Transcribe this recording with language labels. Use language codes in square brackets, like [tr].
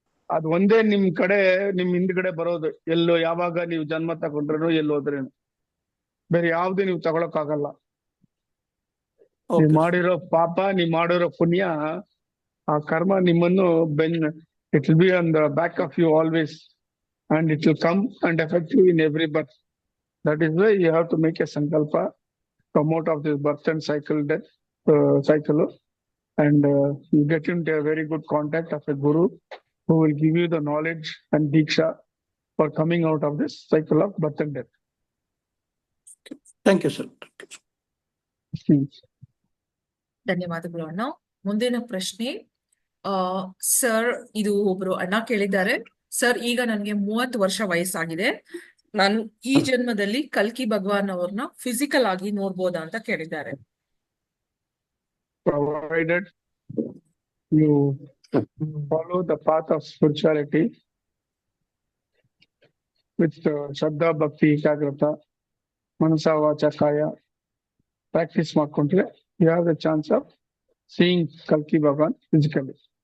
[kn] ಅದ್ ಒಂದೇ ನಿಮ್ ಕಡೆ, ನಿಮ್ ಹಿಂದ್ಗಡೆ ಬರೋದು. ಎಲ್ಲೋ ಯಾವಾಗ ನೀವು ಜನ್ಮ ತಗೊಂಡ್ರು ಎಲ್ಲೋದ್ರೇನು ಬೇರೆ ಯಾವ್ದು ನೀವು ತಗೊಳಕ್ ಆಗಲ್ಲ. ನೀವ್ ಮಾಡಿರೋ ಪಾಪ, ನೀವ್ ಮಾಡಿರೋ ಪುಣ್ಯ, ಆ ಕರ್ಮ ನಿಮ್ಮನ್ನು [en] It will be on the back of you always, and it will come and effect you in every birth. That is why you have to make a sankalp, come out of this birth and death cycle, and you get into a very good contact of a guru who will give you the knowledge and diksha for coming out of this cycle of birth and death. Thank you sir. [kn] ಧನ್ಯವಾದಗಳು ಅಣ್ಣ. ಮುಂದಿನ ಪ್ರಶ್ನೆ, sir ಇದು ಒಬ್ರು ಅಣ್ಣ ಕೇಳಿದ್ದಾರೆ. Sir, ಈಗ ನನಗೆ 30 ವರ್ಷ ವಯಸ್ಸಾಗಿದೆ. ನಾನು ಈ ಜನ್ಮದಲ್ಲಿ ಕಲ್ಕಿ ಭಗವಾನ್ ಅವ್ರನ್ನ ಫಿಸಿಕಲ್ ಆಗಿ ನೋಡ್ಬೋದಾ ಅಂತ ಕೇಳಿದ್ದಾರೆ. [en] Provided you follow the path of spirituality with Shraddha, Bhakti, Ekagrata, Manasa, Vacha, Kaya, practice [kn] ಮಾಡ್ಕೊಂಡ್ರೆ [en] you have the chance of seeing Kalki Bhagwan physically.